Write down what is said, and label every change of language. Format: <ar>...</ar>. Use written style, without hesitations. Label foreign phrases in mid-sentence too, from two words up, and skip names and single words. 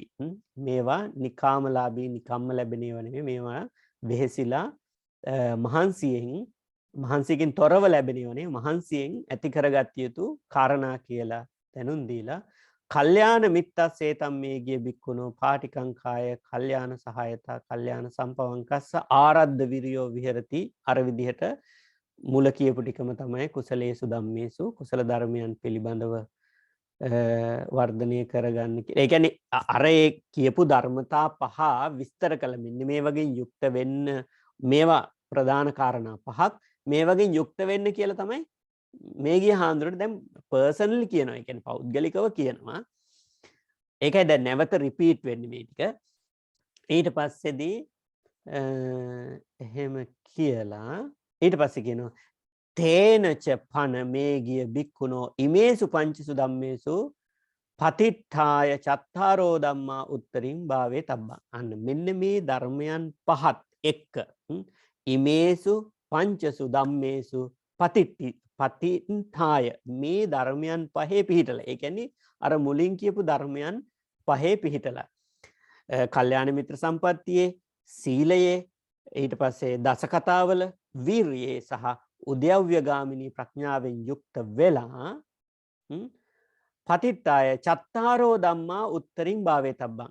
<si>මේවා නිකාමලාභී නිකම්ම ලැබෙන ඒවා නෙමෙයි. මේවා වෙහෙසිලා මහන්සියකින් තොරව ලැබෙනවනේ. මහන්සියෙන් ඇති කරගත යුතු කාරණා කියලා දැනුම් දීලා</si> <pi>කල්යාණ මිත්තස්සේතම් මේගිය බික්ඛුනෝ පාටිකංකාය කල්යාණ සහායතා කල්යාණ සම්පවංකස්ස ආරද්ධ විරියෝ විහෙරති.</pi> <si>අර විදිහට මුල කියපු ටිකම තමයි</si> <pi>කුසලේසු ධම්මේසු</pi> <si>කුසල ධර්මයන් පිළිබඳව වර්ධනය කරගන්න කියලා. ඒ කියන්නේ අර කියපු ධර්මතා පහ විස්තර කළ මෙන්න මේ වගේ යුක්ත වෙන්න මේවා ප්‍රධාන කාරණා පහක් මේ වගේ යුක්ත වෙන්න කියලා තමයි මේ ගිය හාමුදුරුවෝ දැන් පර්සනලි කියනවා. ඒ කියන්නේ පෞද්ගලිකව කියනවා. ඒකයි දැන් නැවත රිපීට් වෙන්නේ මේ ටික. ඊට පස්සේදී එහෙම කියලා ඊට පස්සේ කියනවා</si> <pi>තේනච පන මේ ගිය බික්කුණෝ ඉමේසු පංචසු ධම්මේසු පතිට්ඨාය චත්තාරෝ ධම්මා උත්තරින් භාවේ තබ්බා.</pi> <si>අන්න මෙන්න මේ ධර්මයන් පහත් එක්ක</si> <pi>ඉමේසු පංචසු ධම්මේසු පතිට්ඨාය</pi> <si>මේ ධර්මයන් පහේ පිහිටලා. ඒ කියන්නේ අර මුලින් කියපු ධර්මයන් පහේ පිහිටලා. කල්යාණ මිත්‍ර සම්පත්තියේ, සීලයේ, ඊට පස්සේ දස කතාවල, වීරියේ සහ උද්‍යව්‍යගාමිනී ප්‍රඥාවෙන් යුක්ත වෙලා</si> <pi>පතිට්ඨාය චත්තාරෝ ධම්මා උත්තරින් භාවේ තබ්බං.</pi>